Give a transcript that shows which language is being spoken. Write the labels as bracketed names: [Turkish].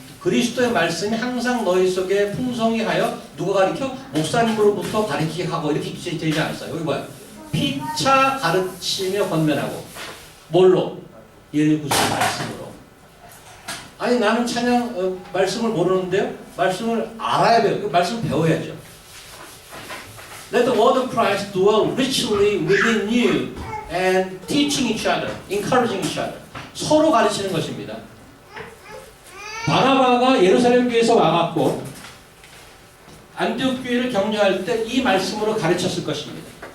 [Korean] 그리스도의 말씀이 항상 너희 속에 풍성히하여 누가 가르쳐? 목사님으로부터 가르치게 하고 이렇게 되지 않았어요. 여기 뭐야? 피차 가르치며 권면하고 뭘로? 예를 구수 말씀으로. 아니 나는 찬양 말씀을 모르는데요. 말씀을 알아야 돼요. 그 말씀 배워야죠. [English] Let the word of Christ dwell richly within you and teaching each other, encouraging each other. [Korean] 서로 가르치는 것입니다. 바나바가 예루살렘 교회에서 와갖고 안디옥 교회를 격려할 때 이 말씀으로 가르쳤을 것입니다.